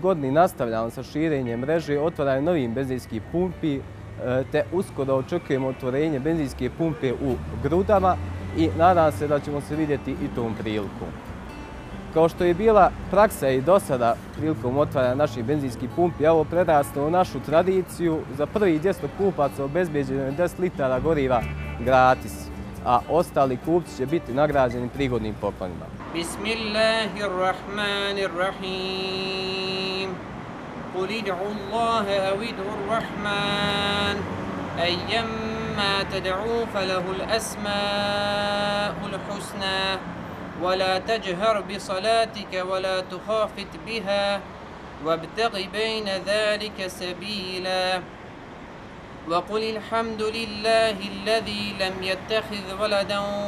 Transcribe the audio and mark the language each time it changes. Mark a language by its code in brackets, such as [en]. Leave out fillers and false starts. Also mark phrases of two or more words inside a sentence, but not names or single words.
[bs] godini nastavljamo sa širenjem mreže, otvaranjem novih benzinskih pumpi, te uskoro očekujemo otvorenje benzinske pumpe u Grudama i nadam se da ćemo se vidjeti i tom prilikom. Kao što je bila praksa i do sada prilikom otvaranja naših benzinskih pumpi, ovo preraslo u našu tradiciju. Za prvih 200 kupaca obezbeđeno je 10 litara goriva gratis, a ostali kupci će biti nagrađeni prigodnim poklonima. [ar] بسم الله الرحمن الرحيم. قل ادعوا الله أو ادعوا الرحمن. أياما تدعوا فله الأسماء الحسنى. ولا تجهر بصلاتك ولا تخافت بها وابتغ بين ذلك سبيلا وقل الحمد لله الذي لم يتخذ ولدا